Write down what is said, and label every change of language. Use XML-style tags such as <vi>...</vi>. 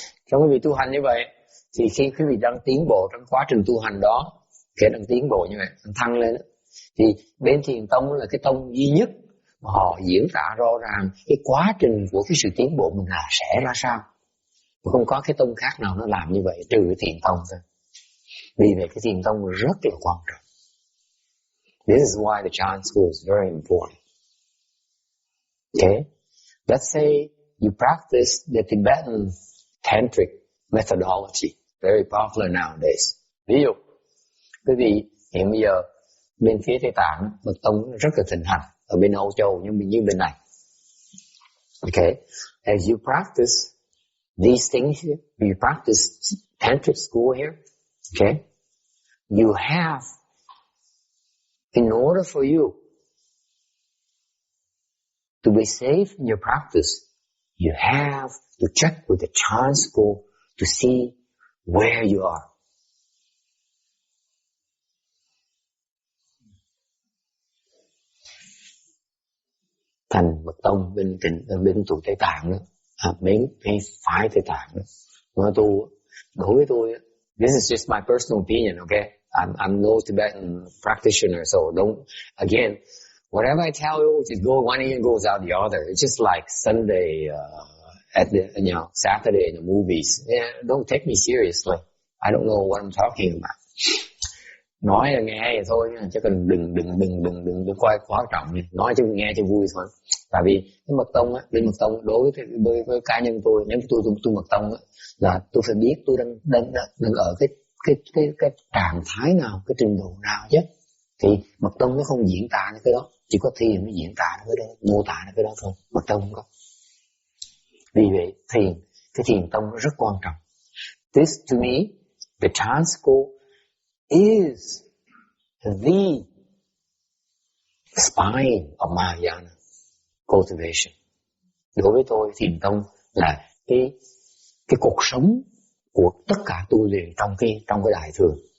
<vi>Trong quý vị tu hành như vậy, thì khi quý vị đang tiến bộ trong quá trình tu hành đó, khi đang tiến bộ như vậy, đang thăng lên, thì bên thiền tông là cái tông duy nhất mà họ diễn tả rõ ràng cái quá trình của cái sự tiến bộ mình là sẽ ra sao. Không có cái tông khác nào nó làm như vậy trừ cái thiền tông thôi. Vì vậy cái thiền tông rất là quan trọng.</vi> <en>This is why the Chan school is very important. Okay? Let's say you practice the Tibetan tantric methodology, very popular nowadays.</en> <vi>Ví dụ, quý vị hiện bây giờ bên phía Tây Tạng, Mật tông rất là thịnh hành ở bên Âu Châu như bên này.</vi> <en>Okay? As you practice these things here, you practice tantric school here, okay? You have, in order for you to be safe in your practice, you have to check with the Chan school to see where you are.</en> <vi>Thành Mật tông bên tụi Tây Tạng đó, mấy phái Tây Tạng đó, mà đối với tôi,</vi> <en>this is just my personal opinion, okay? I'm no Tibetan practitioner, so don't, again, whatever I tell you, just go one ear and goes out the other. It's just like Sunday, at the, Saturday in the movies. Yeah, don't take me seriously. I don't know what I'm talking about.</en> <vi>Nói là nghe vậy thôi, chứ cần đừng coi quá trọng. Nói cho nghe cho vui thôi. Tại vì cái Mật tông á, bên Mật tông đối với cá nhân tôi, nếu tôi Mật tông á, là tôi phải biết tôi đang ở cái trạng thái nào, cái trình độ nào chứ. Thì Mật tông nó không diễn tả cái đó, chỉ có thiền nó diễn tả cái đó, mô tả cái đó thôi. Mật tông không có. Vì vậy cái thiền tông nó rất quan trọng.</vi> <en>This to me, the Chan school is the spine of Mahayana cultivation.</en> <vi>Đối với tôi, thiền tông là cái cuộc sống của tất cả tu luyện trong cái đại thừa.</vi>